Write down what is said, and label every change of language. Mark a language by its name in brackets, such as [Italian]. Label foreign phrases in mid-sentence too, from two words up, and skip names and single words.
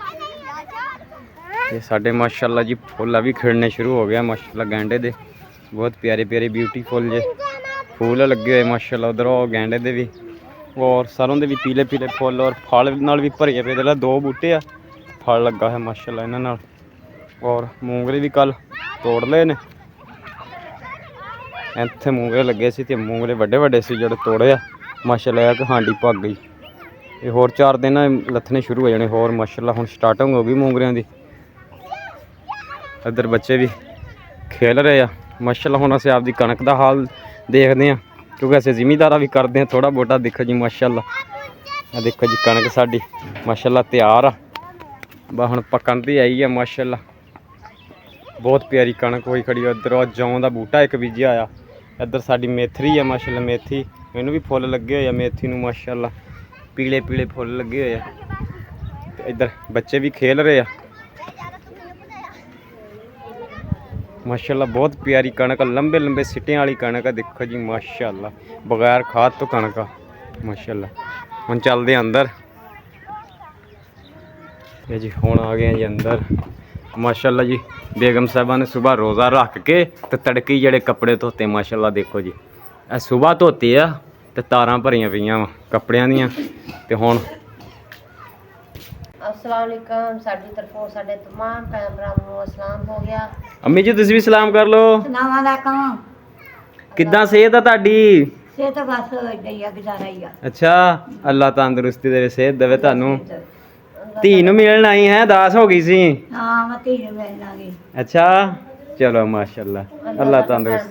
[Punjabi] یہ ساڈے [Arabic] ما شاء الله [Punjabi] جی پھل بھی کھڑنے شروع ہو گیا [Arabic] ما شاء الله. [Punjabi] گینڈے دے بہت پیارے پیارے بیوٹیفل جے پھل لگے ہوئے [Arabic] ما شاء الله. [Punjabi] ادھر گینڈے دے بھی اور سروں دے بھی پیلے پیلے پھل اور پھل نال بھی بھرے پے. 2 بوٹے آ پھل لگا ہے [Arabic] ما شاء الله [Punjabi] ایہناں نال. اور مونگرے بھی کل توڑ لے نے ایتھے مونگرے لگے سی تے مونگرے وڈے وڈے سی جو توڑے [Arabic] ما شاء الله. [Punjabi] کہ ہانڈی بھگ گئی یہ ہور 4 دن لتھنے شروع ہو جانے ہور [Arabic] ما شاء الله. [Punjabi] ہن سٹارٹنگ ہو گئی مونگریاں دی۔ ادھر بچے بھی کھیل رہے ہیں [Arabic] ما شاء الله. [Punjabi] ہن اسیں آپدی کنک دا حال دیکھتے ہیں کیونکہ اسیں جمیدارا بھی کرتے ہیں تھوڑا بہتا. دیکھو جی [Arabic] ما شاء الله [Punjabi] دیکھو جی کنک ساڈی [Arabic] ما شاء الله [Punjabi] تیار آ بس ہن پکن دی آئی ہے [Arabic] ما شاء الله. [Punjabi] بہت پیاری کنک ہوئی کھڑی. ادھر جو کا بوٹا ایک بیجیا آیا۔ ادھر ساڈی میتھری ہے [Arabic] ما شاء الله. [Punjabi] میتھی اینوں بھی پھل لگے ہوئے میتھی نوں [Arabic] ما شاء الله [Punjabi] پیلے پیلے پھل لگے ہوئے تو ادھر بچے بھی کھیل رہے ہیں [Arabic] ما شاء الله. [Punjabi] بہت پیاری کنک لمبے لمبے سٹیاں والی کنک ہے دیکھو جی [Arabic] ما شاء الله. [Punjabi] بغیر کھاد تو کنک [Arabic] ما شاء الله. [Punjabi] ہن چلدے اندر یہ جی. ہن آ گئے جی اندر [Arabic] ما شاء الله [Punjabi] جی۔ بیگم صاحبہ نے صبح روزہ رکھ کے تو تڑکے جیہڑے کپڑے دھوتے [Arabic] ما شاء الله. [Punjabi] دیکھو جی صبح دھوتے آ تو تاراں بھریاں پئیاں کپڑیاں دیاں تے ہن [Arabic] السلام عليكم [Punjabi] ساڈی طرفوں ساڈے تمام بھین بھراواں نوں اسلام ہو گیا. امی جی تسیں بھی سلام کر لو. [Arabic] السلام عليكم. [Punjabi] کداں صحت ہے تہاڈی? صحت بس ایداں ہی آ گزارا ہی آ. اچھا اللہ تندرستی دیوے صحت دیوے تہانوں۔ دھی نوں ملن آئی ہے داس ہو گئی سی? ہاں میں دھی نوں ملن آ گئی. اچھا چلو [Arabic] ما شاء الله [Punjabi] اللہ تندرست